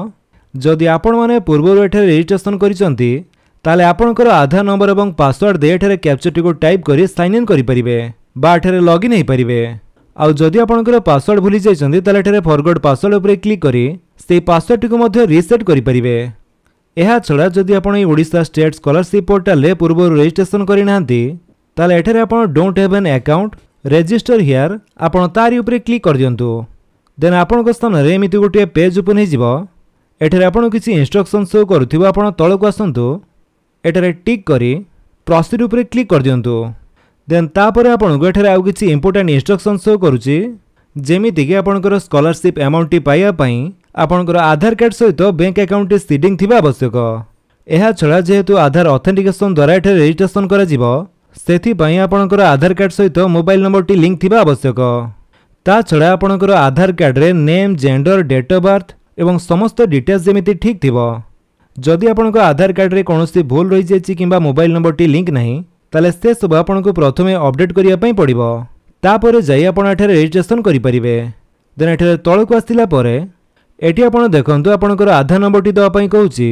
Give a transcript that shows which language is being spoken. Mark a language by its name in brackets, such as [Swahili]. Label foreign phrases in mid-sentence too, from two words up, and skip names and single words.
[Odia] ଯଦି ଆପଣ ମାନେ ପୂର୍ବ ଏଠାରେ ରେଜିଷ୍ଟ୍ରେସନ କରିସନ୍ତି ତାଲେ ଆପଣଙ୍କର ଆଧାର ନମ୍ବର ଏବଂ ପାସୱାର୍ଡ ଦେ ଏଠାରେ କ୍ୟାପଚା ଟି କୁ ଟାଇପ କରି [English] sign in [Odia] କରି ପାରିବେ ବା ଏଠାରେ ଲଗଇନ ହେ ପାରିବେ। ଆଉ ଯଦି ଆପଣଙ୍କର ପାସୱାର୍ଡ ଭୁଲି ଯାଇସନ୍ତି ତାଲେ ଏଠାରେ [English] forgot password [Odia] ଉପର କ୍ଲିକ କରି ସେ ପାସୱାର୍ଡ ଟି କୁ ମଧ୍ୟେ ରିସେଟ କରି ପାରିବେ। ଏହା ଛଡା ଯଦି ଆପଣ ଏ ଓଡ଼ିଶା ଷ୍ଟେଟ ସ୍କଲାରସିପ ପୋର୍ଟାଲ ରେ ପୂର୍ବ ରେଜିଷ୍ଟ୍ରେସନ କରି ନାହାନ୍ତି ତାଲେ ଏଠାରେ ଆପଣ [English] don't have an account register here [Odia] ଆପଣ ତାରି ଉପର କ୍ଲିକ କର ଦିଅନ୍ତୁ। ଦେନ ଆପଣଙ୍କ ସାମ୍ନେ ଏମିତି ଗୋଟେ [English] page open [Odia] ହେ ଯିବ। ଏଠାରେ ଆପଣ କିଛି [English] instruction show [Odia] କରୁଥିବ। ଆପଣ ତଳକୁ ଆସନ୍ତୁ ଏଠାରେ ଟିକ କରି ପ୍ରୋସିଡ ଉପର କ୍ଲିକ କର ଦିଅନ୍ତୁ। ଦେନ ତାପରେ ଆପଣ ଏଠାରେ ଆଉ କିଛି [English] important instruction show [Odia] କରୁଛି ଯେମିତି କି ଆପଣଙ୍କର [English] scholarship amount [Odia] ଟି ପାଇବା ପାଇଁ ଆପଣଙ୍କର ଆଧାର କାର୍ଡ ସହିତ [English] bank account [Odia] ଟି ସିଡିଂ ଥିବା ଆବଶ୍ୟକ। ଏହା ଛଡା ଯେହେତୁ ଆଧାର ଅଥେଣ୍ଟିକେସନ ଦ୍ୱାରା ଏଠାରେ ରେଜିଷ୍ଟ୍ରେସନ କରା ଯିବ ସେଥି ପାଇଁ ଆପଣଙ୍କର ଆଧାର କାର୍ଡ ସହିତ [English] mobile number [Odia] ଟି ଲିଙ୍କ ଥିବା ଆବଶ୍ୟକ। ତା ଛଡା ଆପଣଙ୍କର ଆଧାର କାର୍ଡ ରେ [English] name gender date of birth [Odia] ଏବଂ ସମସ୍ତ ଡିଟେଲ୍ସ ଯେମିତି ଠିକ ଥିବ। ଯଦି ଆପଣଙ୍କ ଆଧାର କାର୍ଡ ରେ କୌଣସି ଭୁଲ ରହି ଯାଇଛି କିମ୍ବା [English] mobile number [Odia] ଟି ଲିଙ୍କ ନାହିଁ ତାଲେ ସେ ସବୁ ଆପଣଙ୍କ ପ୍ରଥମେ ଅପଡେଟ କରିବା ପାଇଁ ପଡ଼ିବ। ତାପରେ ଯାଇ ଆପଣ ଏଠାରେ ରେଜିଷ୍ଟ୍ରେସନ କରି ପାରିବେ। ଦେନ ଏଠାରେ ତଳକୁ ଆସିଲା ପରେ ଏଠି ଆପଣ ଦେଖନ୍ତୁ ଆପଣଙ୍କର ଆଧାର ନମ୍ବର ଟି ଦେବା ପାଇଁ କହୁଛି।